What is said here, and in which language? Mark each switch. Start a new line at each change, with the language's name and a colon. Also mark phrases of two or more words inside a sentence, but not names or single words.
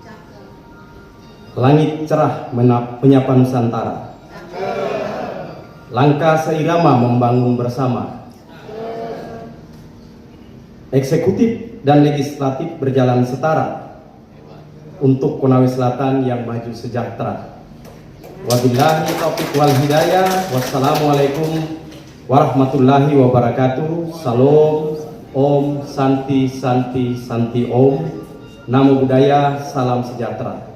Indonesian: Langit cerah menyapa Nusantara, langkah seirama membangun bersama, eksekutif dan legislatif berjalan setara untuk Konawe Selatan yang maju sejahtera.
Arabic: وبالله التوفيق والهداية. والسلام عليكم ورحمة الله وبركاته.
Sanskrit: Salam, ॐ शान्ति शान्ति शान्ति ॐ.
Pali: Namo Buddhaya,
Indonesian: salam sejahtera.